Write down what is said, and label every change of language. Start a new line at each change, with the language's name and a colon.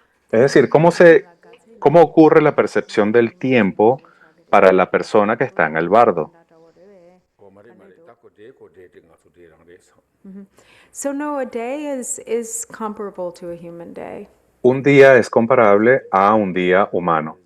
Spanish: Es decir, ¿cómo ocurre la percepción del tiempo para la persona que está en el bardo? Oh, mari tako de ko de nga so de rang de so.
English: So no, a day is comparable to a human day.
Spanish: Un día es comparable a un día humano.